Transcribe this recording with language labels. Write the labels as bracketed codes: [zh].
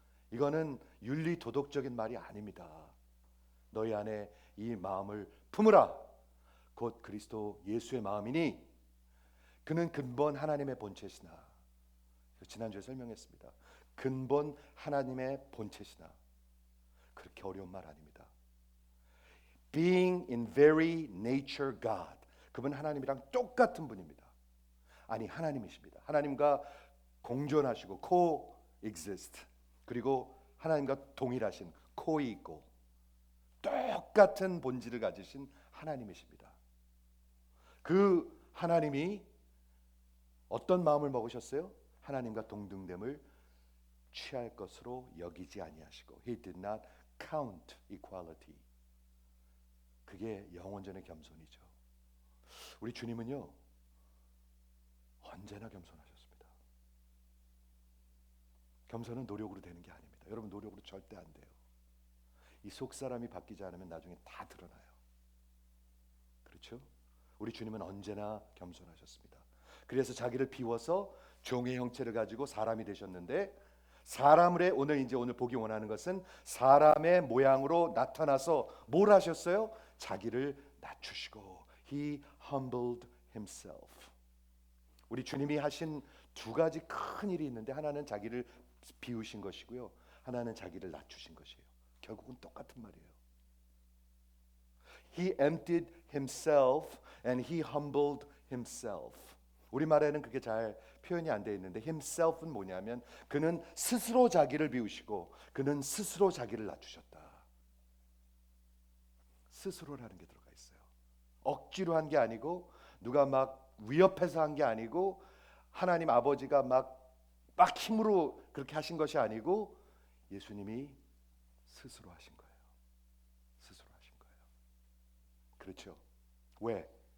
[ko] 이거는 윤리 도덕적인 말이 아닙니다. 너희 안에 이 마음을 품으라, 곧 그리스도 예수의 마음이니 그는 근본 하나님의 본체시나. 지난주에 설명했습니다. 근본 하나님의 본체시나. 그렇게 어려운 말 아닙니다. [en] Being in very nature God. [ko] 그분 하나님이랑 똑같은 분입니다. 아니 하나님이십니다. 하나님과 공존하시고 coexist. 그리고 하나님과 동일하신 co-equal. 똑같은 본질을 가지신 하나님이십니다. 그 하나님이 어떤 마음을 먹으셨어요? 하나님과 동등됨을 취할 것으로 여기지 아니하시고 [en] He did not count equality. [ko] 그게 영원전의 겸손이죠. 우리 주님은요 언제나 겸손하셨습니다. 겸손은 노력으로 되는 게 아닙니다. 여러분 노력으로 절대 안 돼요. 이 속사람이 바뀌지 않으면 나중에 다 드러나요. 그렇죠? 우리 주님은 언제나 겸손하셨습니다. 그래서 자기를 비워서 종의 형체를 가지고 사람이 되셨는데 오늘 보기 원하는 것은 사람의 모양으로 나타나서 뭘 하셨어요? 자기를 낮추시고 [en] He humbled himself. [ko] 우리 주님이 하신 두 가지 큰 일이 있는데 하나는 자기를 비우신 것이고요. 하나는 자기를 낮추신 것이에요. 결국은 똑같은 말이에요. [en] He emptied himself and he humbled himself. [ko] 우리말에는 그게 잘 표현이 안 되어 있는데 himself은 뭐냐면 그는 스스로 자기를 비우시고 그는 스스로 자기를 낮추셨다. 스스로라는 게 들어가 있어요. 억지로 한 게 아니고 누가 막 위협해서 한 게 아니고 하나님 아버지가 막 힘으로 그렇게 하신 것이 아니고 예수님이 스스로 하신 거예요. 스스로 하신 거예요. 그렇죠? 왜?